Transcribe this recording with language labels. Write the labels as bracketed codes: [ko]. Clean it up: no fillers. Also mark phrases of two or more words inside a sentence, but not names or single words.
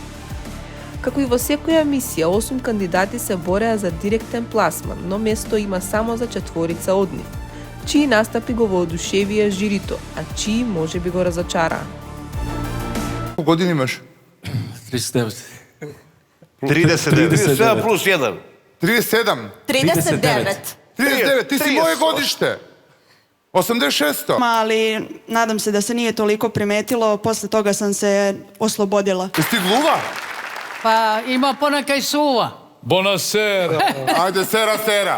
[mk] Како и во секоја емисија, 8 кандидати се бореа за директен пласман, но место има само за четворица од нив, чии настапи го воодушевија жирито, а чии може би го разочараа. Колко години имаш? 39. 37 плюс 1. 37? 39. 39, [sr] ti si moje godište. 86-to. Ali nadam se da se nije toliko primetilo, posle toga sam se oslobodila. Jesi ti gluva? Pa ima ponekaj suva. Bonasera. Ajde, sera.